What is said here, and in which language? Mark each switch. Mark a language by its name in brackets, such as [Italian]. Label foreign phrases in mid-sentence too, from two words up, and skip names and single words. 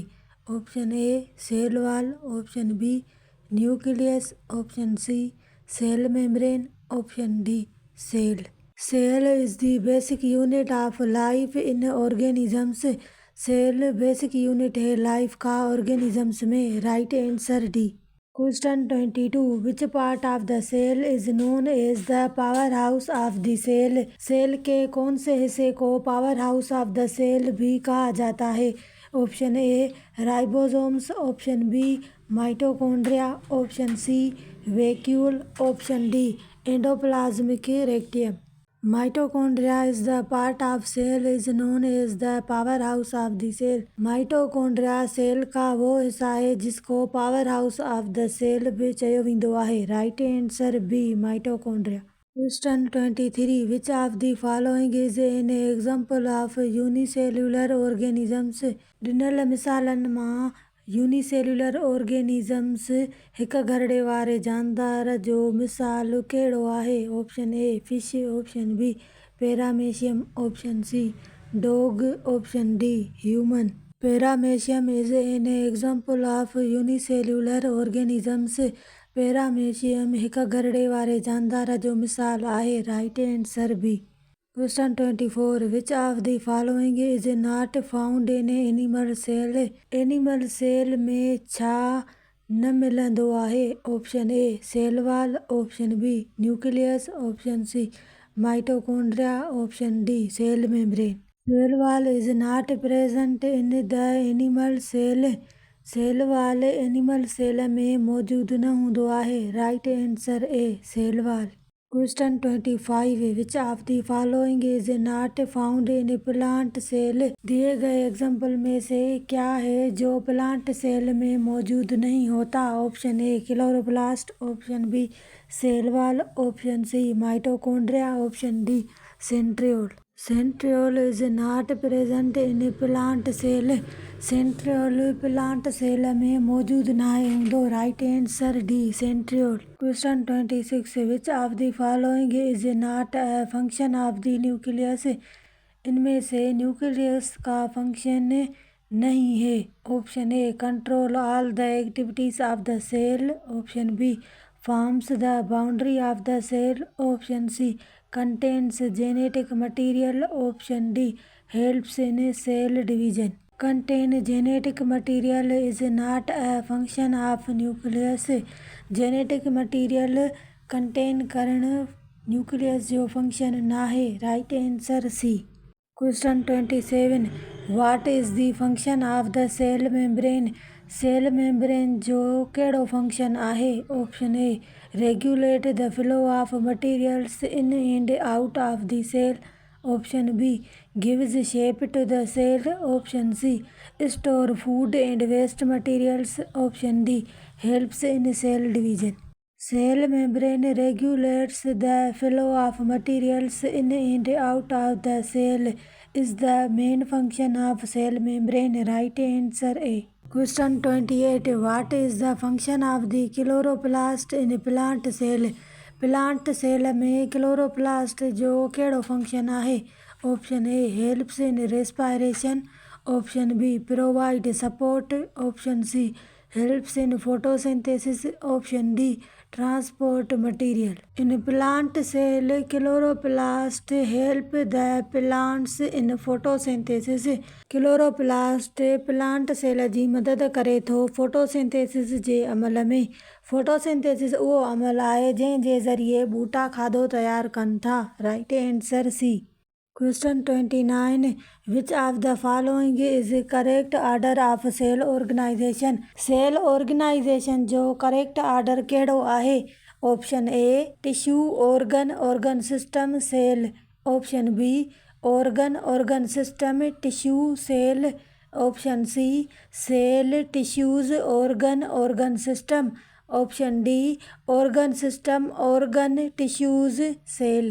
[English] option A cell wall, option B nucleus, option C cell membrane, option D cell. cell is the basic unit of life in organisms. cell basic unit [Hindi] है लाइफ का ऑर्गेनिजम्स में। [English] right answer D. question 22 which part of the cell is known as the powerhouse of the cell? [Hindi] सेल के कौन से हिस्से को [English] powerhouse of the cell [Hindi] भी कहा जाता है? [English] option A ribosomes, option B mitochondria, option C vacuole, option D endoplasmic reticulum. Mitochondria is the part of cell is known as the powerhouse of the cell. [Hindi] Mitochondria सेल का वो हिस्सा है जिसको [English] powerhouse of the cell [Hindi] भी [Sindhi] चयो वेंदो आहे। [English] right answer B mitochondria. question 23 which of the following is an example of unicellular organisms? [Sindhi] ॾिनल मिसालनि मां [English] unicellular organisms [Sindhi] हिक घरड़े वारे जानदार जो मिसाल कहिड़ो आहे? [English] option A fish, option B paramecium, option C dog, option D human. paramecium is an example of unicellular organisms. [Sindhi] पैरामीशियम हिक घरड़े वारे जानदार जो मिसाल आहे। [English] right answer B. question 24 which of the following is not found in animal cell? animal cell [Sindhi] में छा न मिलंदो आहे? [English] option A cell wall, option B nucleus, option C mitochondria, option D cell membrane. cell wall is not present in the animal cell. cell wall animal cell [Sindhi] में मौजूद न हूंदो आहे। [English] right answer A cell wall. question 25 which of the following is not found in plant cell? [Hindi] दिए गए एग्जाम्पल में से क्या है जो [English] plant cell [Hindi] में मौजूद नहीं होता? [English] option A chloroplast, option B cell wall, option C mitochondria, option D centriole. centriole is not present in plant cell. [Sindhi] सेंट्रियोल [English] plant cell [Sindhi] में मौजूद नाहे हूंदो। [English] right answer D centriole. question 26 which of the following is not a function of the nucleus? [Hindi] इनमें से न्यूक्लियस का फंक्शन नहीं है। [English] option A control all the activities of the cell, option B forms the boundary of the cell, option C contains genetic material, option D helps in cell division. Contain genetic material is not a function of nucleus. genetic material contain [Sindhi] करण न्यूक्लियस जो फंक्शन ना है। [English] right answer C. question 27 what is the function of the cell membrane? cell membrane [Sindhi] जो कहिड़ो फंक्शन आहे? [English] option A regulate the flow of materials in and out of the cell, option B gives shape to the cell, option C store food and waste materials, option D helps in cell division. cell membrane regulates the flow of materials in and out of the cell is the main function of cell membrane. Right answer A. Question 28 what is the function of the chloroplast in plant cell? plant cell [Sindhi] में क्लोरोप्लास्ट जो कहिड़ो फंक्शन आहे? [English] option A helps in respiration, option B provide support, option C helps in photosynthesis, option D transport material. In plant cell chloroplast help the plants in photosynthesis. [Sindhi] क्लोरोप्लास्ट [English] plant cell [Sindhi] जी मदद करे थो फोटोसिंथेसिस जे अमल में। फोटोसिंथेसिस उहो अमल आहे जंहिं जे ज़रिए ॿूटा खाधो तयारु कनि था। [English] right answer C. question 29 which of the following is correct order of cell organisation? cell organisation [Sindhi] जो [English] correct order [Sindhi] कहिड़ो आहे? [English] option A tissue organ organ system cell, option B organ organ system tissue cell, option C cell tissues organ organ system, option D organ system, organ, tissues, cell.